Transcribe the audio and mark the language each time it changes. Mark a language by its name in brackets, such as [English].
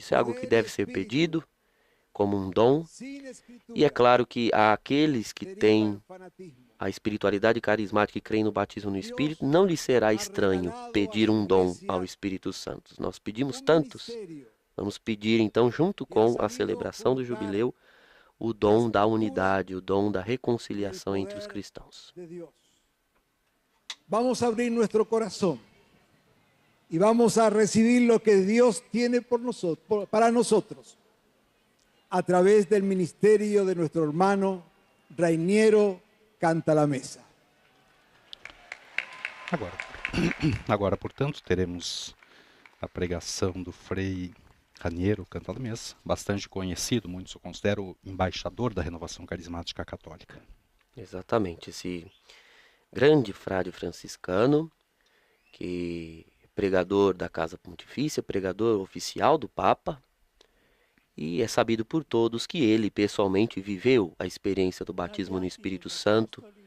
[Portuguese] Isso é algo que deve ser pedido como um dom, e é claro que há aqueles que têm a espiritualidade carismática e creem no batismo no Espírito, não lhe será estranho pedir um dom ao Espírito Santo. Nós pedimos tantos, vamos pedir então, junto com a celebração do jubileu, o dom da unidade, o dom da reconciliação entre os cristãos. [Spanish] Vamos a abrir nuestro corazón y vamos a recibir lo que Dios tiene para nosotros a través del ministerio de nuestro hermano Rainiero Cantalamessa. [Portuguese] Agora, portanto, teremos a pregação do Frei Rainiero Cantalamessa, bastante conhecido, muitos o consideram o embaixador da renovação carismática católica. Exatamente, esse grande frade franciscano, que é pregador da Casa Pontifícia, pregador oficial do Papa, e é sabido por todos que ele pessoalmente viveu a experiência do batismo no Espírito Santo.